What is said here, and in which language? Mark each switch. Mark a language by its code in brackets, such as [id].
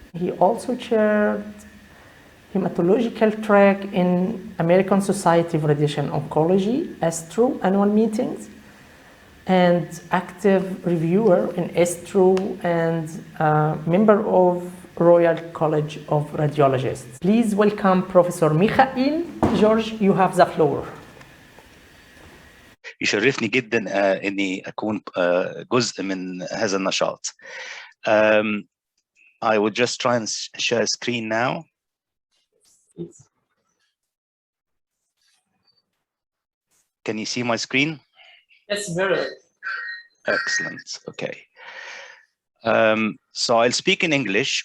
[en] He also chaired hematological track in American Society of Radiation Oncology, ASTRO annual meetings, and active reviewer in ASTRO and member of Royal College of Radiologists. Please welcome Professor Mikhaeel. George, you have the floor. [ar] يشرفني جدا اني اكون جزء من هذا النشاط. [en] I will just try and share a screen now. Can you see my screen? Yes, very. Excellent. Okay. So I'll speak in English.